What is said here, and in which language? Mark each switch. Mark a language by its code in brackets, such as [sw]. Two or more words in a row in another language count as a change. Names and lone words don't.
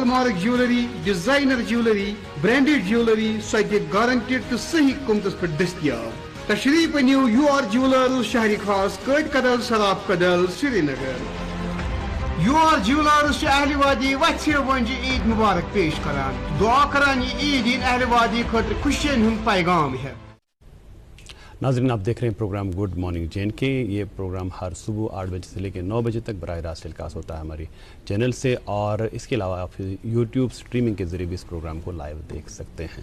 [en] mark jewellery designer jewellery branded jewellery [ks] سوتہ گارنٹیڈ تو صحیح قیمتس پہ دستیاب تشریف نیو یو آر جیولرز شہری خاص کٹ کدل سراب کدل سری نگر یو آر جیولرز اہل وادی وچھ ونج عید مبارک پیش کران دعا کران یہ عید ان اہل وادی خاطر خوشین ہند پیغام ہے. [ur] ناظرین آپ دیکھ رہے ہیں پروگرام گڈ مارننگ جین کے. یہ پروگرام ہر صبح 8 بجے سے لے کے 9 بجے تک براہ راست ٹیلی کاسٹ ہوتا ہے ہماری چینل سے, اور اس کے علاوہ آپ یوٹیوب اسٹریمنگ کے ذریعے بھی اس پروگرام کو لائیو دیکھ سکتے ہیں.